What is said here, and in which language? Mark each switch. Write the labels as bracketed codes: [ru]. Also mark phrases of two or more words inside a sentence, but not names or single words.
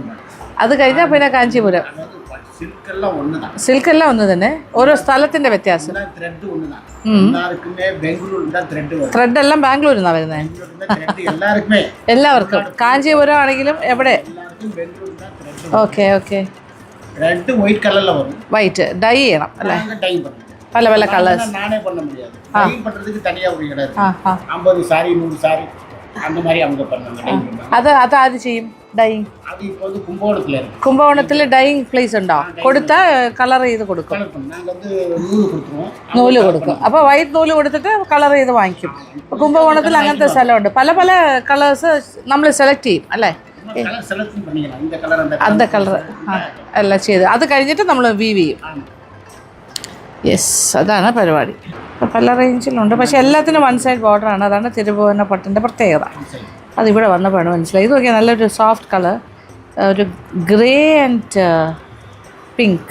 [ml] അത് കഴിഞ്ഞാൽ പിന്നെ കാഞ്ചീപുരം. സിൽക്കെല്ലാം ഒന്നുതാണ്. സിൽക്കെല്ലാം ഒന്ന് തന്നെ, ഓരോ സ്ഥലത്തിൻ്റെ വ്യത്യാസം. ത്രെഡ് ഒന്നുതാണ്. എല്ലാവർക്കുമേ ബാംഗ്ലൂരിൽ ത്രെഡ് ത്രെഡ് എല്ലാം ബാംഗ്ലൂരിൽ നിന്നാണ് വരുന്നത്. എല്ലാവർക്കുമേ എല്ലാവർക്കും കാഞ്ചീപുരം ആണെങ്കിലും എവിടെ. എല്ലാവർക്കും ബാംഗ്ലൂരിൽ ത്രെഡ്. ഓക്കെ ഓക്കെ. [en] red white [ta] கலர்ல வரும். [ml] വൈറ്റ് ഡൈ ചെയ്യണം അല്ലേ? [ta] டை பண்ணணும். [ml] പല പല കളേഴ്സ്. [ta] நானே பண்ண முடியாது. டை பண்றதுக்கு தனியா ஒரு இடம் இருக்கு. 50 சாரி 100 சாரி அந்த மாதிரி அவங்க பண்ணுவாங்க. டை பண்ணுவாங்க. [ml] അത് ആര് ചെയ്യും ഡൈയിങ്? [ta] அது இப்போ வந்து கும்பகோணத்துல இருக்கு. [ml] കുംഭകോണത്തിൽ [en] dyeing place [ml] ഉണ്ടോ? കൊടുത്താൽ കളർ ചെയ്ത് കൊടുക്കും. [ta] நாங்க வந்து நூல் கொடுத்துருவோம். [ml] നൂല് കൊടുക്കും. അപ്പോൾ വൈറ്റ് നൂല് കൊടുത്തിട്ട് കളർ ചെയ്ത് വാങ്ങിക്കും. കുംഭകോണത്തിൽ അങ്ങനത്തെ സ്ഥലമുണ്ട്. പല പല കളേഴ്സ് നമ്മൾ സെലക്ട് ചെയ്യും അല്ലേ? [ta] கலர் செலக்ட் பண்ணிக்கலாம். இந்த கலர் [ml] அந்த കളർ എല്ലാം ചെയ്ത് അത് കഴിഞ്ഞിട്ട് നമ്മൾ വീവ് ചെയ്യും. യെസ്, അതാണ് പരിപാടി. അപ്പോൾ പല റേഞ്ചിലുണ്ട്, പക്ഷേ എല്ലാത്തിനും [en] one side [ml] ബോർഡറാണ്. അതാണ് തിരുഭുവന പട്ടിൻ്റെ പ്രത്യേകത. അതിവിടെ വന്നപ്പോഴാണ് മനസ്സിലായി. ഇത് നോക്കിയാൽ നല്ലൊരു [en] soft colour, [ml] ഒരു [en] grey and pink.